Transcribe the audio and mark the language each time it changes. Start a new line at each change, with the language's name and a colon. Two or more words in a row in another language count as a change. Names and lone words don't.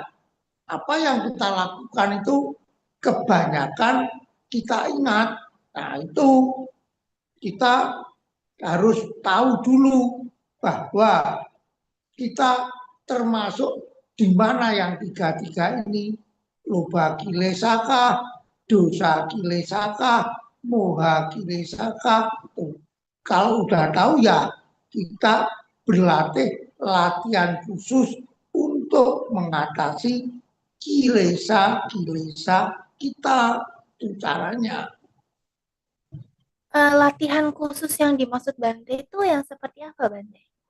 Indonesian: Apa yang kita lakukan itu kebanyakan kita ingat. Nah itu kita harus tahu dulu bahwa kita termasuk di mana yang tiga-tiga ini.
Pali: Loba kilesaka, dosa kilesaka, moha kilesaka.
Indonesian: Kalau udah tahu ya kita berlatih latihan khusus untuk mengatasi kilesa-kilesa kita. Itu caranya. Latihan khusus yang dimaksud Bante itu yang seperti apa, Bante?